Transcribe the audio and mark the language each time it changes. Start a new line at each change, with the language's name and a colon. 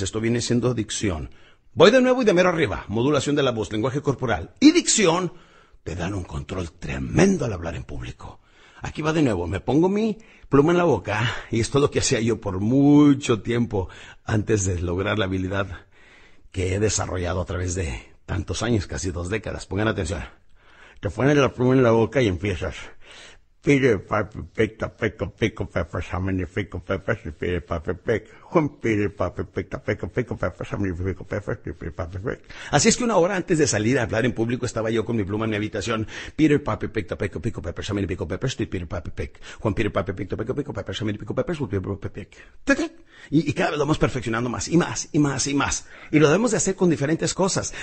Spanish: Esto viene siendo dicción. Voy de nuevo y de mero arriba. Modulación de la voz, lenguaje corporal y dicción te dan un control tremendo al hablar en público. Aquí va de nuevo. Me pongo mi pluma en la boca y esto es lo que hacía yo por mucho tiempo antes de lograr la habilidad que he desarrollado a través de tantos años, casi 2 décadas. Pongan atención. Te pones la pluma en la boca y empiezas.
English: Peter Piper picked a pickle peppers, how many pickle peppers did Peter Piper pick? When Peter Piper picked a pickle peppers, how many pickle peppers did Peter Piper pick?
Spanish: Así es que 1 hora antes de salir a hablar en público estaba yo con mi pluma en mi habitación.
English: Peter Piper picked a pickle peppers, how many pickle peppers did Peter Piper pick? When Peter Piper picked a pickle peppers, how many pickle peppers did Peter Piper pick?
Spanish: Y cada vez lo vamos perfeccionando más y más y más y más. Y lo debemos de hacer con diferentes cosas.